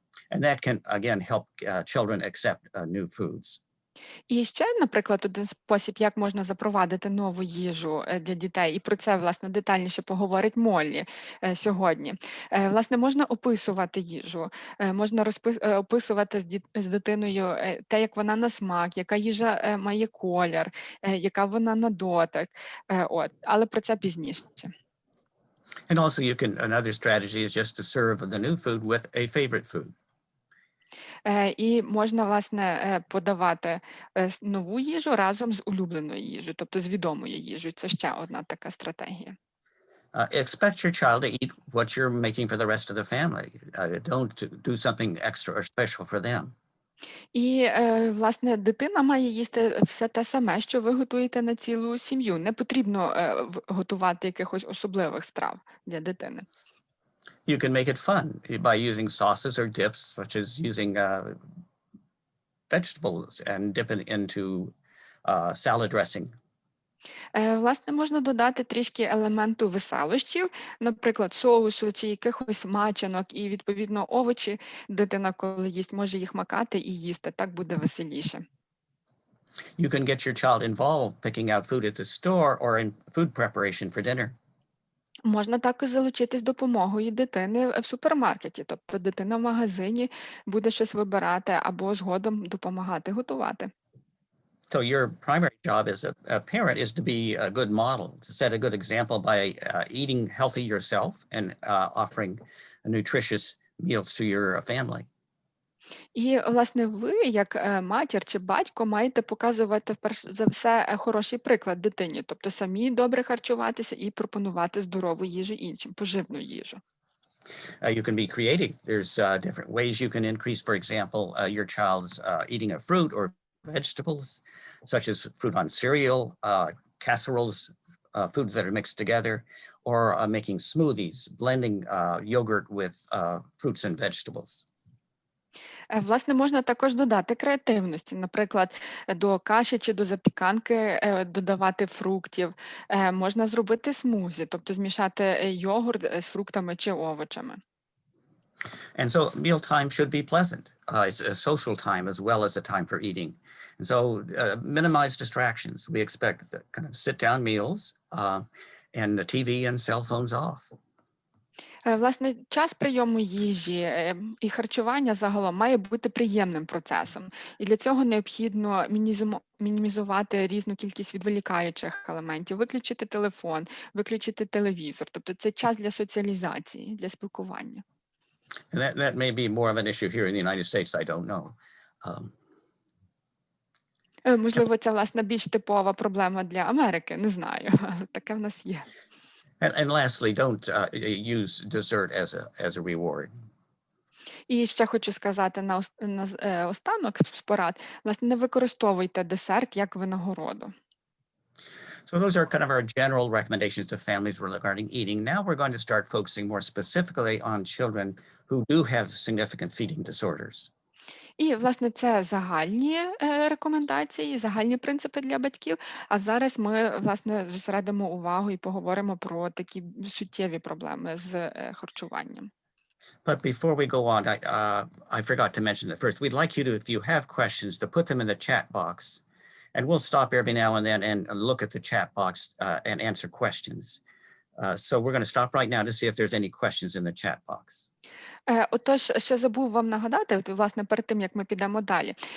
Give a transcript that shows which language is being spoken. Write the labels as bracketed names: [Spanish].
[English] And that can, again, help children accept new foods. [Ukrainian] І ще, наприклад, один спосіб, як можна запровадити нову їжу для дітей, і про це, власне, детальніше поговорить Моллі сьогодні. Власне, можна описувати їжу, можна описувати з дитиною те, як вона на смак, яка їжа має колір, яка вона на дотик. Але про це пізніше. [English] And also another strategy is just to serve the new food with a favorite food. [Ukrainian] І можна, власне, подавати нову їжу разом з улюбленою їжею, тобто з відомою їжею. Це ще одна така стратегія. [English] Expect your child to eat what you're making for the rest of the family. Don't do something extra or special for them. [Ukrainian] І, власне, дитина має їсти все те саме, що ви готуєте на цілу сім'ю. Не потрібно готувати якихось особливих страв для дитини. [English] You can make it fun by using sauces or dips, such as using vegetables and dip it into salad dressing. [Ukrainian] Власне, можна додати трішки елементу веселощів, наприклад, соусу чи якихось мачанок, і, відповідно, овочі дитина, коли їсть, може їх макати і їсти. Так буде веселіше. [English] You can get your child involved picking out food at the store or in food preparation for dinner. [Ukrainian] Можна також залучитись допомогою дитини в супермаркеті, тобто дитина в магазині буде щось вибирати або згодом допомагати готувати. [English] So your primary job as a parent is to be a good model, to set a good example by eating healthy yourself and offering nutritious meals to your family. [Ukrainian] І, власне, ви, як матір чи батько, маєте показувати, перш за все, хороший приклад дитині, тобто самі добре харчуватися і пропонувати здорову їжу іншим, поживну їжу. [English] You can be creative. There's different ways you can increase, for example, your child's eating of fruit or vegetables, such as fruit on cereal, casseroles, foods that are mixed together, or making smoothies, blending yogurt with fruits and vegetables. [Ukrainian] Власне, можна також додати креативності, наприклад, до каші чи до запіканки додавати фруктів. Можна зробити смузі, тобто змішати йогурт з фруктами чи овочами. [English] And so mealtime should be pleasant. It's a social time as well as a time for eating. And so minimize distractions. We expect kind of sit-down meals and the TV and cell phones off. [Ukrainian] Власне, час прийому їжі і харчування загалом має бути приємним процесом. І для цього необхідно мінімізувати різну кількість відволікаючих елементів, виключити телефон, виключити телевізор. Тобто це час для соціалізації, для спілкування. [English] And that may be more of an issue here in the United States, I don't know. [Ukrainian] Можливо, це, власне, більш типова проблема для Америки, не знаю, але таке в нас є. [English] And lastly, don't use dessert as a reward. [Ukrainian] І ще хочу сказати останок з порад, власне, не використовуйте десерт як винагороду. [English] So those are kind of our general recommendations to families regarding eating. Now we're going to start focusing more specifically on children who do have significant feeding disorders. [Ukrainian] І, власне, це загальні рекомендації, загальні принципи для батьків. А зараз ми, власне, зосередимо увагу і поговоримо про такі суттєві проблеми з харчуванням. [English] But before we go on, I forgot to mention that first. We'd like you to, if you have questions, to put them in the chat box. And we'll stop every now and then and look at the chat box and answer questions. So we're going to stop right now to see if there's any questions in the chat box. [Ukrainian] Отож, ще забув вам нагадати, власне, перед тим, як ми підемо далі.